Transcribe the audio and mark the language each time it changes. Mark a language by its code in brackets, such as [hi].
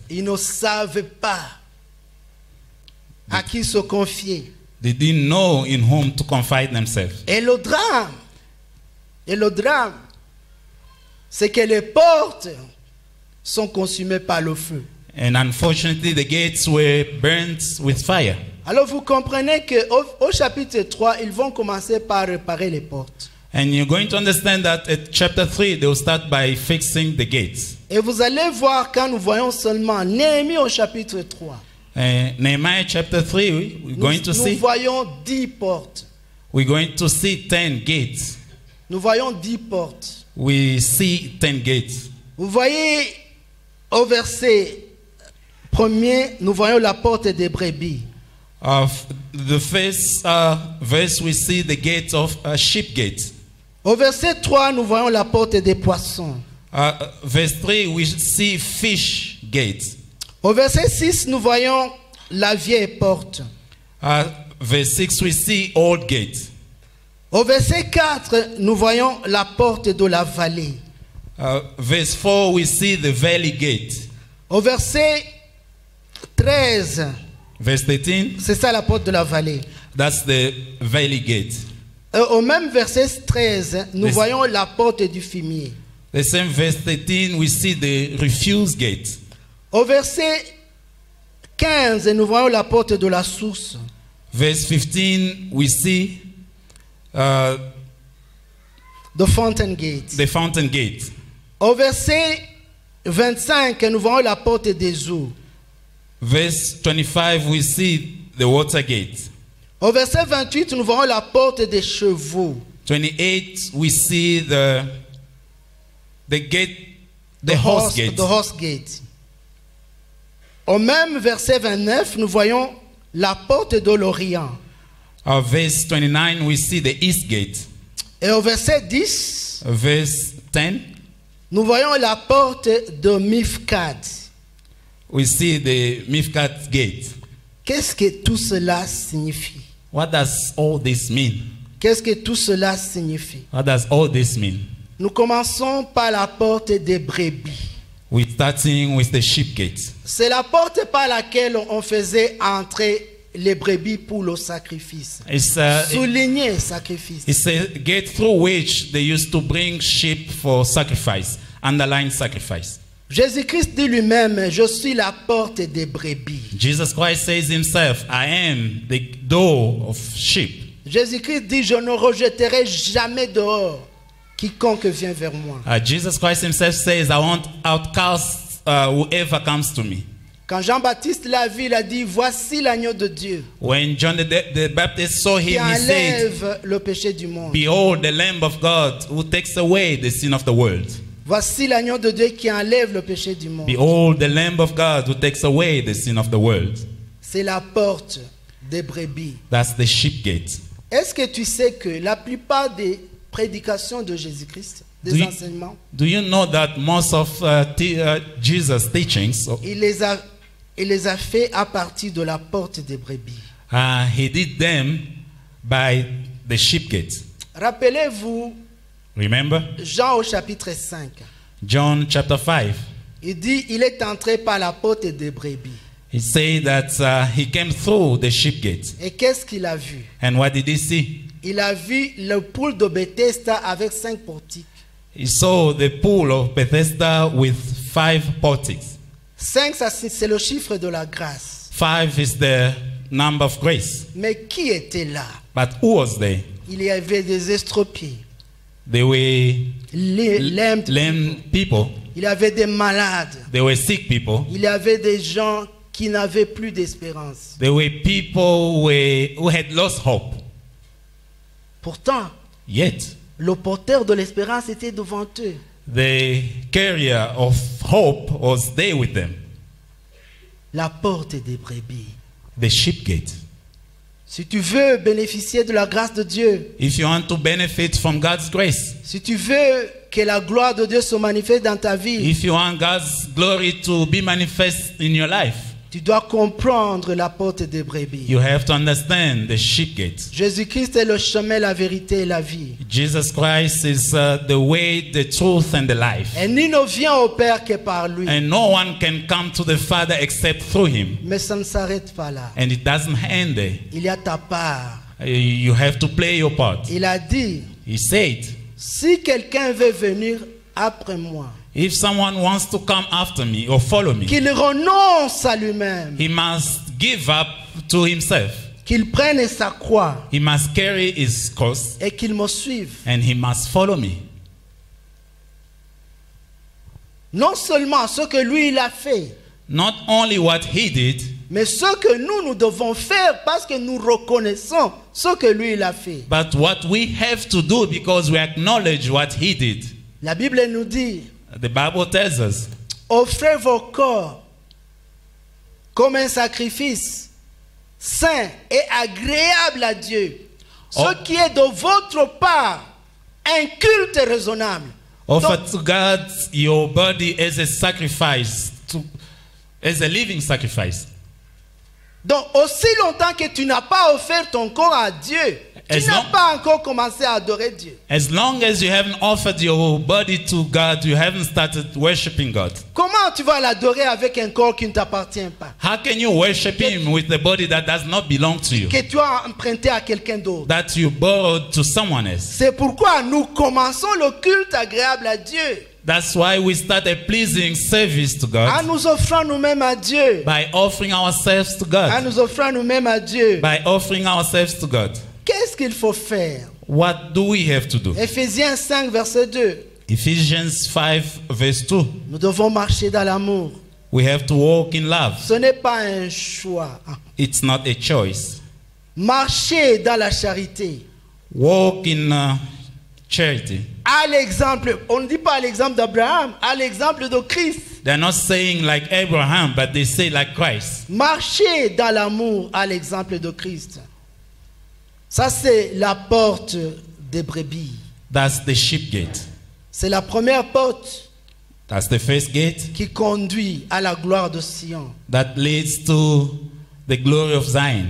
[fr] Ils ne savent pas à qui se confier. [en] They didn't know in whom to confide themselves. [fr] Et le drame, c'est que les portes sont consumées par le feu. [en] And unfortunately, the gates were burnt with fire. [fr] Alors vous comprenez qu'au chapitre 3, ils vont commencer par réparer les portes. [en] And you're going to understand that at chapter 3, they will start by fixing the gates. [fr] Et vous allez voir quand nous voyons seulement Néhémie au chapitre 3. [en] Nehemiah chapter 3, we're going to [fr] Nous [en] see [fr] voyons 10 portes. [en] we're going to see 10 gates. [fr] Nous voyons 10 portes. [en] We see 10 gates. [fr] Vous voyez au verset 1er, nous voyons la porte des brebis. [en] Of the first verse, we see the gate of sheep gate. [fr] Au verset 3, nous voyons la porte des poissons. [en] Verse 3, we see fish gate. [fr] Au verset 6, nous voyons la vieille porte. [en] Verse 6, we see old gate. [fr] Au verset 4, nous voyons la porte de la vallée. [en] Verse 4, we see the valley gate. [fr] Au verset 13, [en] Verse 13, [fr] c'est ça la porte de la vallée. [en] that's the valley gate. [fr] Au même verset 13, nous [en] Yes. [fr] voyons la porte du fumier. [en] The same verse 13, we see the refuse gate. [fr] Au verset 15, nous voyons la porte de la source. [en] Verse 15, we see The fountain gate. the fountain gate. [fr] Au verset 25, nous voyons la porte des eaux. [en] Verse 25, we see the water gate. [fr] Au verset 28, nous voyons la porte des chevaux. [en] 28, we see the gate, the horse gate. The horse gate. [fr] Au même verset 29, nous voyons la porte de l'Orient. [en] Verse 29, we see the east gate. [fr] Et au verset 10, [en] Verse 10, [fr] nous voyons la porte de Mifkad. [en] we see the Mifkat gate. [fr] Qu'est-ce que tout cela signifie? [en] What does all this mean? [fr] Qu'est-ce que tout cela signifie? [en] What does all this mean? [fr] Nous commençons par la porte des brebis. [en] We're starting with the sheep gate. [fr] C'est la porte par laquelle on faisait entrer les brebis pour le sacrifice. [en] It's [fr] Souligner sacrifice. [en] a gate through which they used to bring sheep for sacrifice, underline sacrifice. [fr] Jésus-Christ dit lui-même, je suis la porte des brebis. [en] Jesus Christ says himself, I am the door of sheep. [fr] Jésus-Christ dit, je ne rejetterai jamais dehors quiconque vient vers moi. [en] Jesus Christ himself says, I won't outcast whoever comes to me. [fr] Quand Jean-Baptiste l'a vu, il a dit, voici l'agneau de Dieu [en] When John the Baptist saw [fr] qui [en] him, he said, [fr] enlève le péché du monde. [en] behold, the Lamb of God who takes away the sin of the world. [fr] Voici l'agneau de Dieu qui enlève le péché du monde. [en] Behold, the Lamb of God who takes away the sin of the world. [fr] C'est la porte des brebis. [en] That's the sheep gate. [fr] Est-ce que tu sais que la plupart des prédications de Jésus-Christ, des enseignements, [en] Do you know that most of Jesus' teachings, [fr] il les il les a fait à partir de la porte des brebis. [en] He did them by the sheep gate. [fr] Rappelez-vous, [en] Remember? [fr] Jean au chapitre 5. [en] John chapter 5. [fr] Il dit, il est entré par la porte des brebis. [en] He said that he came through the sheep gate. [fr] Et qu'est-ce qu'il a vu? [en] And what did he see? [fr] Il a vu le pool de Bethesda avec 5 portiques. [en] He saw the pool of Bethesda with 5 portiques. [fr] 5, c'est le chiffre de la grâce. [en] 5 is the number of grace. [fr] Mais qui était là? [en] But who was there? [fr] Il y avait des estropiés, [en] They were lame people. [fr] il y avait des malades, [en] They were sick people. [fr] il y avait des gens qui n'avaient plus d'espérance. [en] They were people who had lost hope. [fr] Pourtant, [en] Yet, [fr] le porteur de l'espérance était devant eux. [en] the carrier of hope was there with them. [fr] La porte des brebis. [en] The sheep gate. [fr] Si tu veux bénéficier de la grâce de Dieu, [en] If you want to benefit from God's grace, [fr] si tu veux que la gloire de Dieu se manifeste dans ta vie, [en] if you want God's glory to be manifest in your life, [fr] tu dois comprendre la porte des brebis. [en] you have to understand the sheep gate. [fr] Jésus-Christ est le chemin, la vérité et la vie. [en] Jesus Christ is the way, the truth, and the life. [fr] Et nul ne vient au Père que par lui. [en] And no one can come to the Father except through him. [fr] Mais ça ne s'arrête pas là. [en] And it doesn't end there. [fr] Il y a ta part. [en] You have to play your part. [fr] Il a dit, [en] He said, [fr] si quelqu'un veut venir après moi, [en] if someone wants to come after me or follow me, [fr] qu'il renonce à lui-même, [en] he must give up to himself. [fr] qu'il prenne sa croix [en] He must carry his cross [fr] et qu'il me suive. [en] and he must follow me. [fr] Non seulement ce que lui il a fait, [en] Not only what he did, [fr] mais ce que nous devons faire parce que nous reconnaissons ce que lui il a fait. [en] but what we have to do because we acknowledge what he did. [fr] La Bible nous dit, [en] The Bible tells us, [fr] offrez vos corps comme un sacrifice saint et agréable à Dieu, ce Oh. qui est de votre part un culte raisonnable. [en] offer [fr] Donc, [en] to God your body as a sacrifice, as a living sacrifice. [fr] donc, aussi longtemps que tu n'as pas offert ton corps à Dieu, tu [en] As [fr] n'as [en] long- [fr] pas encore commencé à adorer Dieu. [en] As long as you haven't offered your body to God, you haven't started worshiping God. [fr] Comment tu vas l'adorer avec un corps qui ne t'appartient pas, [en] How can you worship Him with the body that does not belong to you, [fr] que tu as emprunté à quelqu'un d'autre? [en] that you borrowed to someone else? [fr] C'est pourquoi nous commençons le culte agréable à Dieu [en] That's why we start a pleasing service to [fr] en [en] God [fr] nous offrant nous-mêmes à Dieu. [en] by offering ourselves to [fr] En [en] God. [fr] nous offrant nous-mêmes à Dieu. [en] By offering ourselves to God. [fr] Qu'est-ce qu'il faut faire? [en] What do we have to do? [fr] Éphésiens 5, verset 2. [en] Ephesians 5 verse 2. [fr] Nous devons marcher dans l'amour. [en] We have to walk in love. [fr] Ce n'est pas un choix. [en] It's not a choice. [fr] Marcher dans la charité. [en] Walk in charity. [fr] À l'exemple, on ne dit pas à l'exemple d'Abraham, à l'exemple de Christ. [en] They're not saying like Abraham, but they say like Christ. [fr] Marcher dans l'amour à l'exemple de Christ. Ça, c'est la porte des brebis. [en] That's the sheep gate. [fr] C'est la première porte [en] That's the first gate [fr] qui conduit à la gloire de Sion. [en] that leads to the glory of Zion.